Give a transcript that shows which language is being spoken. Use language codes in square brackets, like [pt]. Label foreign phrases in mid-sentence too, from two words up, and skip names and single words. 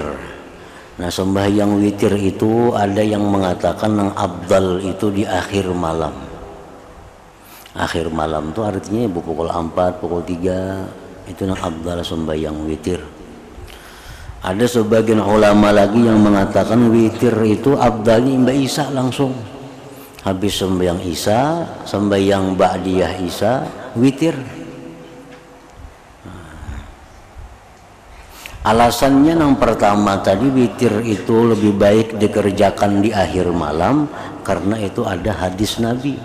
[id] Nah sembahyang witir itu ada yang mengatakan yang afdal itu di akhir malam. Akhir malam itu artinya pukul 4, pukul 3 itu yang afdal sembahyang witir. Ada sebagian ulama lagi yang mengatakan witir itu afdalnya Mbak Isa langsung. Habis sembahyang Isya, sembahyang Ba'diyah Isya, witir. Alasannya yang pertama tadi, witir itu lebih baik dikerjakan di akhir malam karena itu ada hadis Nabi.